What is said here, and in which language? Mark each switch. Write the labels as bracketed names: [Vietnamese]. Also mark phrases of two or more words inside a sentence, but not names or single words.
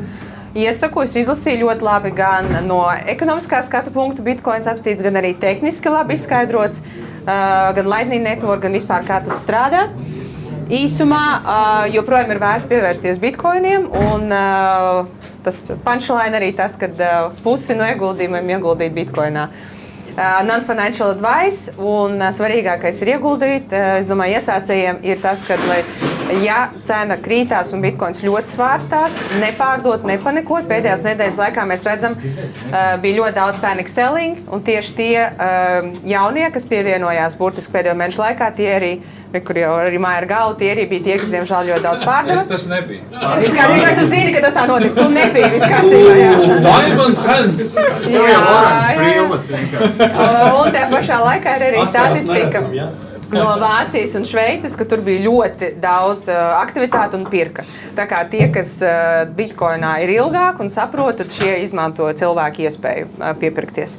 [Latvian] Iesaku, es izlasīju ļoti labi gan no ekonomiskā skatu punkta bitkoins apstīts, gan arī tehniski labi izskaidrots, gan Lightning Network, gan vispār kā tas strādā. Īsumā joprojām ir vērts pievērsties bitkoiniem, un tas punchline arī tas, ka pusi no ieguldījumiem ieguldīt bitkoinā. [English] Non-financial advice, [Latvian] un svarīgākais ir ieguldīt. Es domāju, iesācējiem ir tas, ka, ja cena krītās un bitkoins ļoti svārstās, nepārdot, nepanikot. Pēdējās nedēļas laikā mēs redzam, bija ļoti daudz [English] panic selling, [Latvian] un tieši tie jaunie, kas pievienojās burtiski pēdējo mēnešu laikā, tie arī, kur jau arī māja ar galvu, tie arī bija tie, kas diemžēl ļoti daudz pārdeva. Tas nebija. Vispārīgi, tu zini, ka tas tā notika. Tu nebija vispārīgi. [English] Diamond hands! [Latvian] Un tajā pašā laikā ir arī statistika no Vācijas un Šveices, ka tur bija ļoti daudz aktivitātu un pirka. Tā kā tie, kas bitkoinā ir ilgāk un saprot, tad šie izmanto cilvēku iespēju piepirkties.